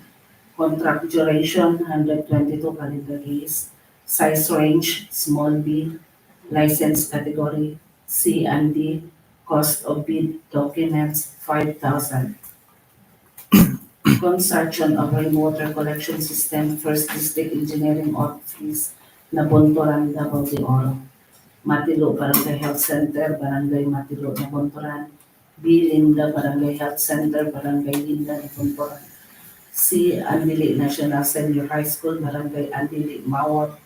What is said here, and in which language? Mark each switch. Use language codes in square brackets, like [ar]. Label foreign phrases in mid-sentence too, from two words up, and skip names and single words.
[en] Contract duration 122 calendar days. Size range small b. License category C and D. Cost of bid documents 5,000. Construction of rainwater collection system, First District Engineering Office, Nabunturan, Davao de Oro. Matilo Barangay Health Center, Barangay Matilo, Nabunturan. B. Linda Barangay Health Center, Barangay Linda, Nabunturan. C. Andili National Senior High School, Barangay Andili, Mawab.